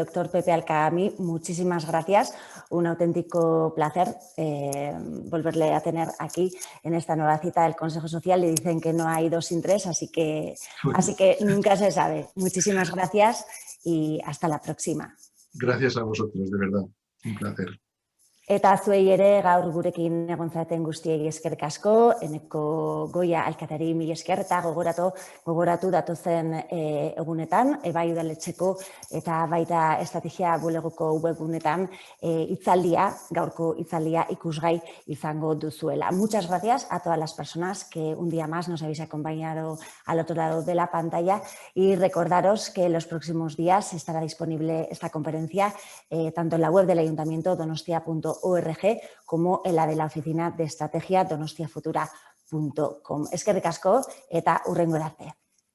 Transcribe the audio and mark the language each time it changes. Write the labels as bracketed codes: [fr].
[es] Doctor Pepe Alcaamí, muchísimas gracias. Un auténtico placer volverle a tener aquí en esta nueva cita del Consejo Social. Le dicen que no hay 2 sin 3, así que nunca se sabe. Muchísimas gracias y hasta la próxima. Gracias a vosotros, de verdad. Un placer. [eu] Eta zuei ere gaur gurekin egon zareten guztiei eskerrik asko, Eneko Goia alkateri mila esker eta gogoratu datozen egunetan, bai udaletxeko eta baita estrategia bulegoko webgunetan gaurko hitzaldia ikusgai izango duzuela. [es] Muchas gracias a todas las personas que un día más nos habéis acompañado al otro lado de la pantalla y recordaros que en los próximos días estará disponible esta conferencia tanto en la web del Ayuntamiento donostia.org como en la de la Oficina de Estrategia donostiafutura.com. [eu] Eskerrik asko eta hurrengora arte.